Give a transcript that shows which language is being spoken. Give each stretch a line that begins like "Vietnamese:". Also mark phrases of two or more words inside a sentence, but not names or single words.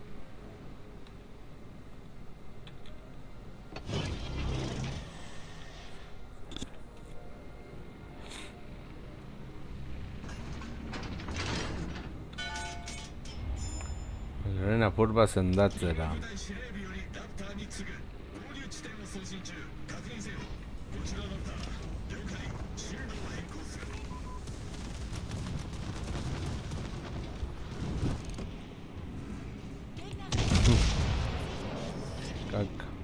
Basque: Garen apur bat zendatzera.
Japanese: 部隊司令部よりラプターに次ぐ合流地点を送信中。確認せよ。こちらラプター。了解。進路を変更する。
Basque: Caca.